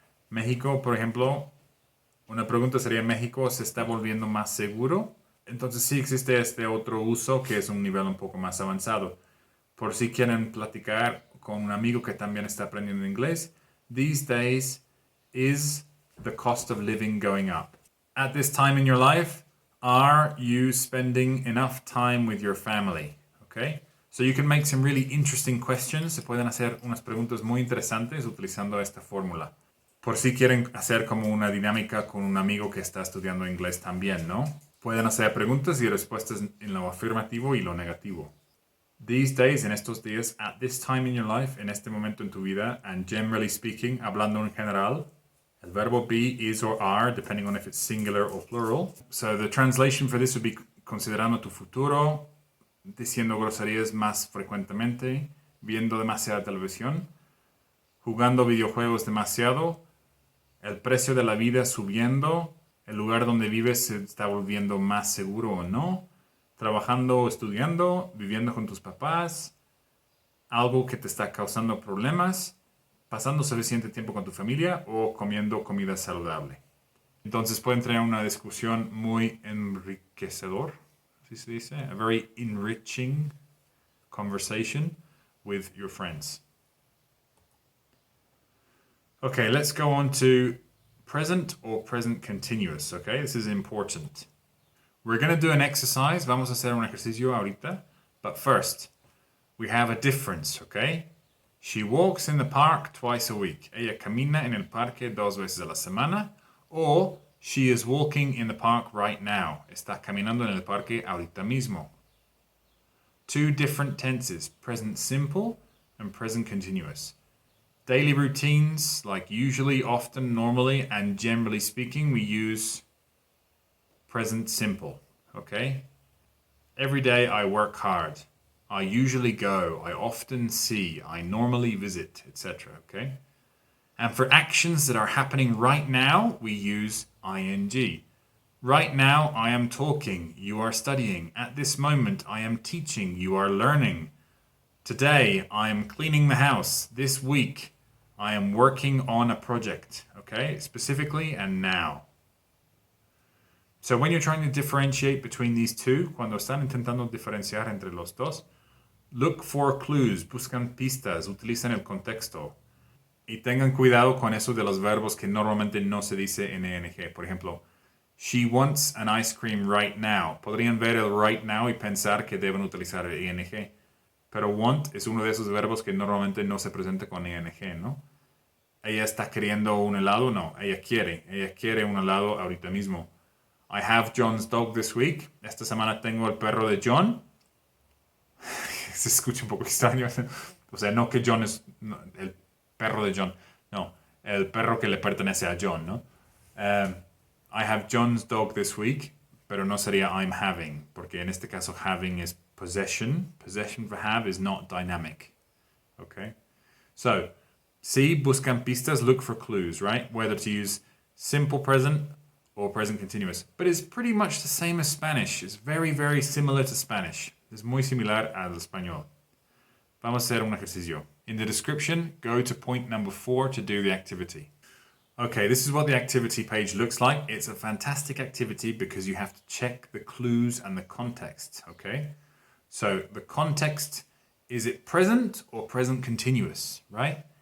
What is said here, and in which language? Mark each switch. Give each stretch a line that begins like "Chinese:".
Spanish: México, por ejemplo, una pregunta sería, ¿México se está volviendo más seguro? Entonces sí existe este otro uso que es un nivel un poco más avanzado. Por si quieren platicar con un amigo que también está aprendiendo inglés,
English: these days is the cost of living going up? At this time in your life, are you spending enough time with your family? Okay? So you can make some really interesting questions.
Spanish: Se pueden hacer unas preguntas muy interesantes utilizando esta fórmula. Por si quieren hacer como una dinámica con un amigo que está estudiando inglés también, ¿no? Pueden hacer preguntas y respuestas en lo afirmativo y lo negativo.
English: These days,
Spanish: en estos días,
English: at this time in your life,
Spanish: en este momento en tu vida,
English: and generally speaking,
Spanish: hablando en general, el verbo
English: be, is, or are, depending on if it's singular or plural. So the translation for this would be
Spanish: considerando tu futuro, diciendo groserías más frecuentemente, viendo demasiada televisión, jugando videojuegos demasiado, el precio de la vida subiendo, el lugar donde vives se está volviendo más seguro o no, trabajando o estudiando, viviendo con tus papás, algo que te está causando problemas, pasando suficiente tiempo con tu familia o comiendo comida saludable. Entonces pueden tener una discusión muy enriquecedor, así se dice,
English: a very enriching conversation with your friends. Okay, let's go on to present or present continuous, okay? This is important. We're going to do an exercise.
Spanish: Vamos a hacer un ejercicio ahorita.
English: But first, we have a difference, okay? She walks in the park twice a week.
Spanish: Ella camina en el parque 2 veces a la semana.
English: Or, she is walking in the park right now.
Spanish: Está caminando en el parque ahorita mismo.
English: Two different tenses, present simple and present continuous. Daily routines, like usually, often, normally, and generally speaking, we use present simple, okay? Every day I work hard. I usually go. I often see. I normally visit, etc., okay? And for actions that are happening right now, we use ing. Right now, I am talking. You are studying. At this moment, I am teaching. You are learning. Today, I am cleaning the house. This week, I am working on a project, okay? Specifically and now. So when you're trying to differentiate between these two,
Spanish: cuando están intentando diferenciar entre los dos,
English: look for clues,
Spanish: buscan pistas, utilizan el contexto. Y tengan cuidado con eso de los verbos que normalmente no se dice en ing. Por ejemplo,
English: she wants an ice cream right now.
Spanish: Podrían ver el right now y pensar que deben utilizar el ing. Pero want es uno de esos verbos que normalmente no se presenta con ing, ¿no? Ella está queriendo un helado, no. Ella quiere un helado ahorita mismo.
English: I have John's dog this week.
Spanish: Esta semana tengo el perro de John. Se escucha un poco extraño. O sea, no que John es el perro de John. No, el perro que le pertenece a John, ¿no?
English: I have John's dog this week,
Spanish: pero no sería
English: I'm having,
Spanish: porque en este caso
English: having is possession. Possession for have is not dynamic. Okay? So, see,
Spanish: buscan pistas,
English: look for clues, right? Whether to use simple present or present continuous. But it's pretty much the same as Spanish. It's very, very similar to Spanish.
Spanish: Es muy similar al español. Vamos a hacer un ejercicio.
English: In the description, go to point number 4 to do the activity. Okay, this is what the activity page looks like. It's a fantastic activity because you have to check the clues and the context, okay? So the context, is it present or present continuous, right?